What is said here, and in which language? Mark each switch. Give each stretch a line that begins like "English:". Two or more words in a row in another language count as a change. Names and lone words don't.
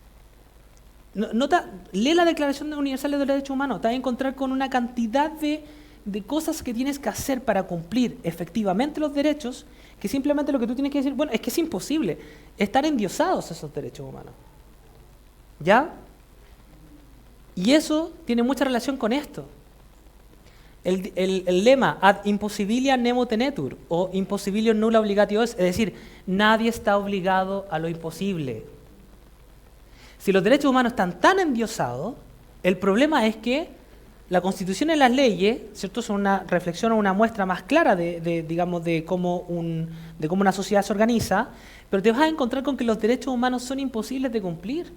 Spanish: Lee la Declaración Universal de los Derechos Humanos. Te vas a encontrar con una cantidad de de cosas que tienes que hacer para cumplir efectivamente los derechos, que simplemente lo que tú tienes que decir, bueno, es que es imposible estar endiosados esos derechos humanos. ¿Ya? Y eso tiene mucha relación con esto. El lema
Latin: ad impossibilia nemo tenetur, o impossibilio nulla obligatio est,
Spanish: es decir, nadie está obligado a lo imposible. Si los derechos humanos están tan endiosados, el problema es que la Constitución y las leyes, ¿cierto?, son una reflexión o una muestra más clara de cómo una sociedad se organiza, pero te vas a encontrar con que los derechos humanos son imposibles de cumplir.